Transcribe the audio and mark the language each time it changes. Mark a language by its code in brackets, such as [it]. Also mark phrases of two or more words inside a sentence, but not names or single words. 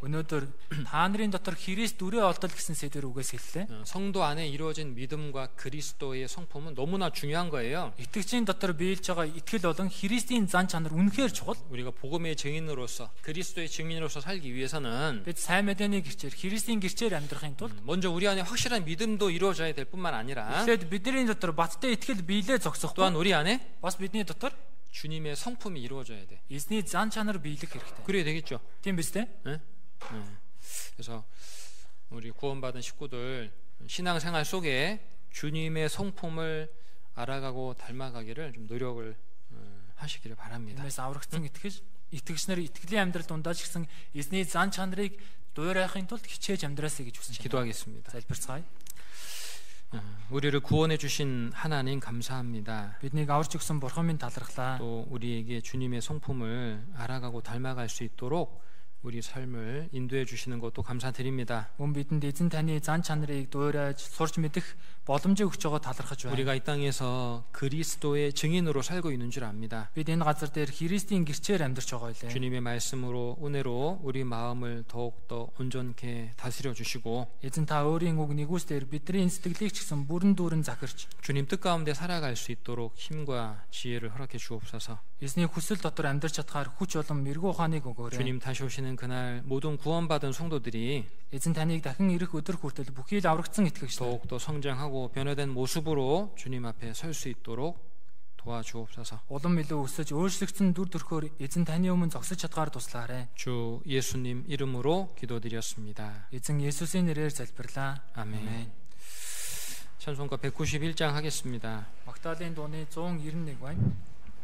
[mn] Өнөөдөр та нарын дотор Христ үрээ олдол гэсэн сэдвэр үгээс хэллээ. [ko] 성도 안에 이루어진 믿음과 그리스도의 성품은 너무나 중요한 거예요. [mn] Итгэгчийн дотор биелж байгаа итгэл болон Христийн зан чанар үнэхээр чухал. [ko] 우리가 복음의 증인으로서 그리스도의 증인으로서 살기 위해서는 [mn] Бид сайн мэдээний гэрчээр Христийн гэрчээр амьдрахын тулд [ko] 먼저 우리 안에 확실한 믿음도 이루어져야 될 뿐만 아니라 [mn] эхлээд бидний дотор баттай итгэл биелээ зогсохгүй. [ko] 또한 우리 안에 [mn] Бас бидний дотор [ko] 주님의 성품이 이루어져야 돼. [mn] эзний зан чанар биелэх хэрэгтэй. [ko] 그래야 되겠죠. [mn] Тийм биз дээ? [ko] 네? 그래서 우리 구원받은 식구들 신앙생활 속에 주님의 성품을 알아가고 닮아가기를 좀 노력을 하시기를 바랍니다. [mn] Тиймээс аврагдсан итгэгч нар итгэлийн амьдрал дундаа ч гэсэн эзний зан чанарыг дуурайхын тулд хичээж амьдраасай гэж хүсэж байна. [ko] 기도하겠습니다. [mn] Залбирцгаая. [ko] 우리를 구원해 주신 하나님 감사합니다. [mn] Биднийг аварч өгсөн бурхан минь талархлаа. [ko] 또 우리에게 주님의 성품을 알아가고 닮아갈 수 있도록 우리 삶을 인도해 주시는 것도 감사드립니다. [mn] Мөн бидэнд эзэн таны зан чанарыг дуурайж сурч мэдэх боломжийг өгч байгаа талархаж байна. [ko] 우리가 이 땅에서 그리스도의 증인으로 살고 있는 줄 압니다. [mn] Бид энэ газар дээр Христийн гэрчээр амьдарч байгаа байлээ. [ko] 주님의 말씀으로 은혜로 우리 마음을 더욱더 온전케 다스려 주시고 [mn] Эзэн та өөрийн үг нэгүслэр бидний сэтгэлийг ч гэсэн бүрэн дүүрэн захирч [ko] 주님 뜻 가운데 살아갈 수 있도록 힘과 지혜를 허락해 주옵소서. [mn] эзний хүсэл дотор амьдарч чадхаар хүч болон мэрэгүү ухааныг өгөөрэй. [ko] 주님 다시 오시는 그날 모든 구원받은 성도들이 [mn] Эзэн таныг дахин ирэх өдөр хүртэл бүхий л аврагдсан итгэгч нар [ko] 더욱더 성장하고 변화된 모습으로 주님 앞에 설 수 있도록 도와주옵소서. [mn] улам илүү өсөж өөрчлөгдсөн дүр төрхөөр эзэн таны өмнө зогсож чадгаар туслаарай. [ko] 주 예수님 이름으로 기도드렸습니다. [mn] Эзэн Есүсийн нэрээр залбирлаа. [ko] 아멘. 찬송가 191장 하겠습니다. [mn] Магтаалын дууны 191 байна.